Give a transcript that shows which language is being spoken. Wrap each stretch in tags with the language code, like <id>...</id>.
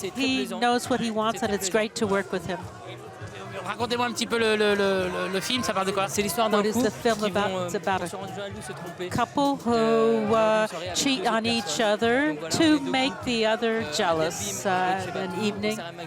<en>He knows what he wants, and it's great to work with him.</en> <fr>Racontez-moi un petit peu le film, ça parle de quoi? C'est l'histoire d'un couple</fr> <en>It's about a couple who cheat on each other to make the other jealous an evening.</en>